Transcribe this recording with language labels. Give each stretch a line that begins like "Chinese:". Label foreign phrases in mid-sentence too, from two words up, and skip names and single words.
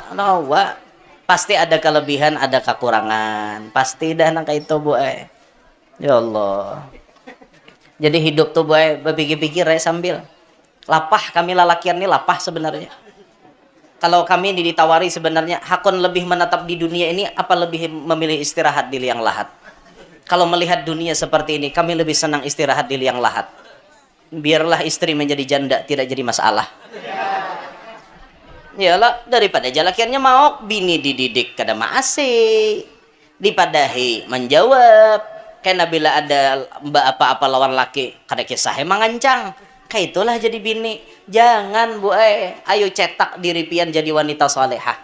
Indonesian: Pasti ada kelebihan ada kekurangan, pasti dah nang kayak itu boy.
Arabic: Ya Allah,
Indonesian: jadi hidup tuh boy berpikir-pikir ya sambil lapah.
Banjar: Kami lalakian ini lapah sebenarnya.
Indonesian: Kalau kami ditawari sebenarnya hakon lebih menetap di dunia ini apa lebih memilih istirahat di liang lahat? Kalau melihat dunia seperti ini, kami lebih senang istirahat di liang lahat. Biarlah istri menjadi janda, tidak jadi masalah.
Banjar: Yalah, daripada jalakiannya mau bini dididik kada maasi, dipadahi menjawab. Karena bila ada mbak apa-apa lawan laki, kada kisah mangancang.
Indonesian: Kayak itulah jadi bini. Jangan bu, ayo cetak diri pian jadi wanita solehah.